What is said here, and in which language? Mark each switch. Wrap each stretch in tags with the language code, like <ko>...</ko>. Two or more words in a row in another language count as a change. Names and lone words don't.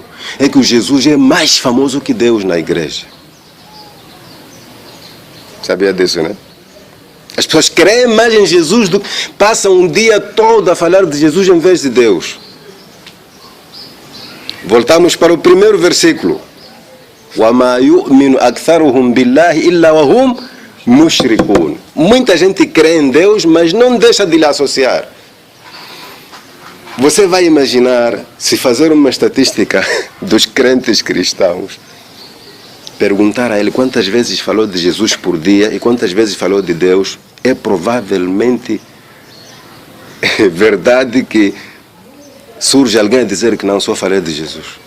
<pt>É que o Jesus é mais famoso que Deus na igreja. Sabia disso, né? As pessoas creem mais em Jesus, passam um dia todo a falar de Jesus em vez de Deus. Voltamos para o primeiro versículo.</pt> <ar>وَمَا يُؤْمِنُ أَكْثَرُهُمْ بِاللَّهِ إِلَّا وَهُمْ مُشْرِكُونَ.</ar> <pt>Muita gente crê em Deus, mas não deixa de lhe associar. Você vai imaginar, se fazer uma estatística dos crentes cristãos, perguntar a ele quantas vezes falou de Jesus por dia e quantas vezes falou de Deus, é provavelmente verdade que surge alguém a dizer que não, só falei de Jesus.</pt>